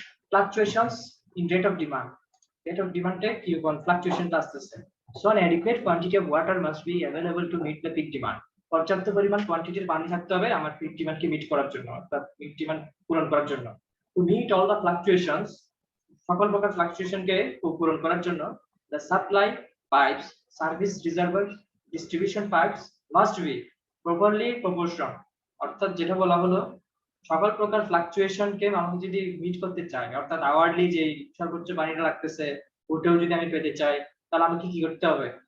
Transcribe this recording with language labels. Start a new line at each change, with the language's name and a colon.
English: Fluctuations in rate of demand.
Bangla: Rate of demand এ কি fluctuation আসতেছে।
English: So an adequate quantity of water must be available to meet the peak demand.
Bangla: পর্যাপ্ত পরিমাণ কোয়ান্টিটির পানি থাকতে হবে আমার পিক ডিমান্ডকে মিট করার জন্য, অর্থাৎ পিক ডিমান্ড পূরণ করার জন্য।
English: To meet all the fluctuations,
Bangla: সকল প্রকার ফ্লাকচুয়েশনকে পূরণ করার জন্য
English: the supply pipes, service reservoirs, distribution pipes must be properly proportional.
Bangla: অর্থাৎ যেটা বলা হলো, সকল প্রকার ফ্লাকচুয়েশনকে মানুষ যদি মিট করতে চায়, অর্থাৎ আওয়ারলি যে সর্বোচ্চ পানিটা লাগতেছে ওটাও যদি আমি পেতে চাই, তাহলে আমাকে কি করতে হবে?